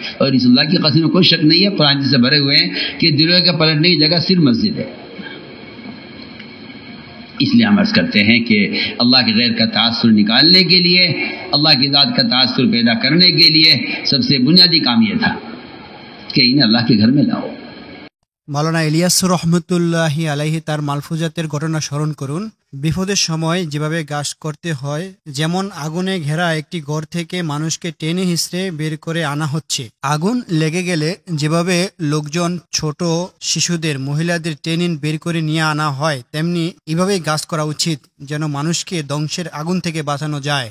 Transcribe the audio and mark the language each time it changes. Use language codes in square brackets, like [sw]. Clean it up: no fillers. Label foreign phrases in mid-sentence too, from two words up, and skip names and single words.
[ur] اور اس اللہ کی قسم میں کوئی شک نہیں ہے, قرآن سے بھرے ہوئے ہیں کہ دلوں کے پلٹنے کی جگہ صرف مسجد ہے. اس لیے ہم عرض کرتے ہیں کہ اللہ کے غیر کا تاثر نکالنے کے لیے, اللہ کی ذات کا تاثر پیدا کرنے کے لیے سب سے بنیادی کام یہ تھا کہ انہیں اللہ کے گھر میں لاؤ. [bn] মাওলানা ইলিয়াস রহমতুল্লাহি আলাইহি তার মালফুজাতের ঘটনা স্মরণ করুন। বিপদের সময় যেভাবে গাছ করতে হয়, যেমন আগুনে ঘেরা একটি ঘর থেকে মানুষকে টেনে হিঁচড়ে বের করে আনা হচ্ছে। আগুন লেগে গেলে যেভাবে লোকজন, ছোট শিশুদের, মহিলাদের টেনে বের করে নিয়ে আনা হয়, তেমনি এভাবেই গাছ করা উচিত যেন মানুষকে ধ্বংসের আগুন থেকে বাঁচানো যায়।